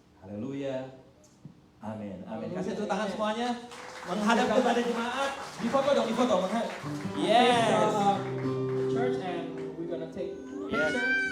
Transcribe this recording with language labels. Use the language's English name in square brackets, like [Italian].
[Indonesian] Haleluya. Amin. Amin. Haleluya. Kasih tepuk tangan semuanya. Menghadap kepada jemaat. Difoto dong, difoto. Yes. [English] The church, and we're gonna take a picture.